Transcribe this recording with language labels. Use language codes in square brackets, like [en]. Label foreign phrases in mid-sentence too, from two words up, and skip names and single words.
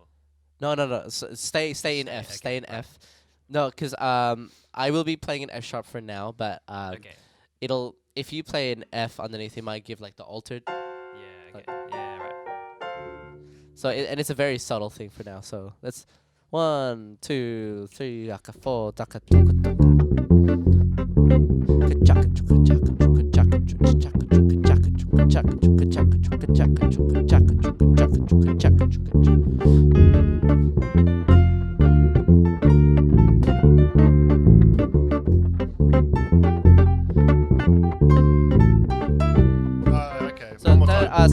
[en] No. So stay in F. Stay in right. F. No, because I will be playing in F sharp for now, but Okay. it'll if you play an F underneath, it might give like the altered. Yeah. Okay. Yeah. Right. So and it's a very subtle thing for now. So let's 1, 2, 3, daka 4, daka tuka tuka. Chaka chuka chaka chuka chaka chuka chaka chuka chaka chuka chaka chuka chaka chuka chaka chuka chaka chuka chaka chuka chaka chuka. Okay. So one more time.